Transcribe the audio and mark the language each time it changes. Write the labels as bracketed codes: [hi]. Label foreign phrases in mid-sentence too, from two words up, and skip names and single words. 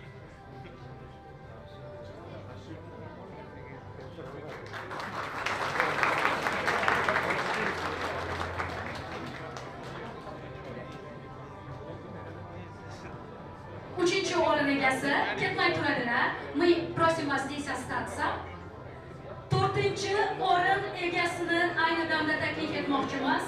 [uz] Uchinchi o'rin egasi ketmay turadilar. [ru] Мы просим вас здесь остаться. [uz] 4-chi o'rin egasini ayni damda taklif etmoqchimiz.